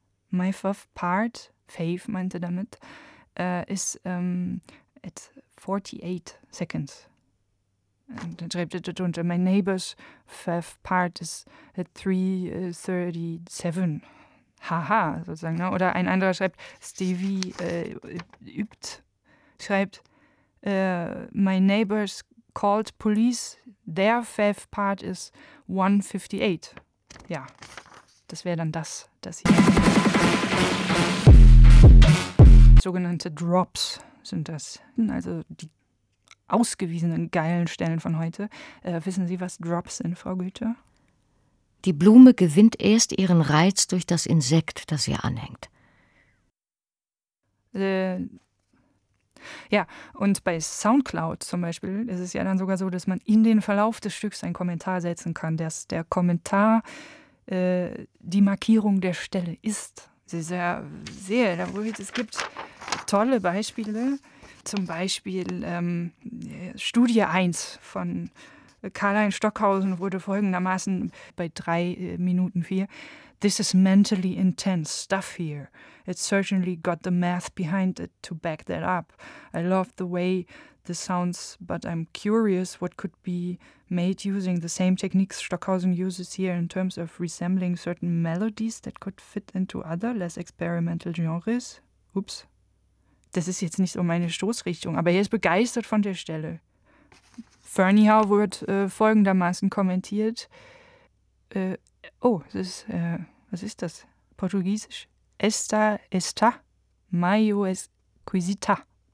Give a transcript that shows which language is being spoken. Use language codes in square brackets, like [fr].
[en] My fifth part, Faith [de] meinte damit, ist [en] at 48 seconds. [de] Und dann schreibt er darunter, [en] my neighbor's fifth part is at 3:37. [de] Haha, sozusagen. Ne? Oder ein anderer schreibt, Stevie übt schreibt, [en] my neighbors called police, their fav part is 158. [de] Ja, das wäre dann das hier. Sogenannte Drops sind das, also die ausgewiesenen geilen Stellen von heute. Wissen Sie, was Drops sind, Frau Goethe? Die Blume gewinnt erst ihren Reiz durch das Insekt, das ihr anhängt. Ja, und bei SoundCloud zum Beispiel ist es ja dann sogar so, dass man in den Verlauf des Stücks einen Kommentar setzen kann, dass der Kommentar die Markierung der Stelle ist. Sie ist ja sehr, es gibt tolle Beispiele, zum Beispiel Studie 1 von Karl-Heinz Stockhausen wurde folgendermaßen bei 3:04. [en] This is mentally intense stuff here. It certainly got the math behind it to back that up. I love the way this sounds, but I'm curious what could be made using the same techniques Stockhausen uses here in terms of resembling certain melodies that could fit into other less experimental genres. Oops. [de] Das ist jetzt nicht so meine Stoßrichtung, aber er ist begeistert von der Stelle. Ferniehau wird folgendermaßen kommentiert. Was ist das? Portugiesisch? [es] Esta está mayo exquisita.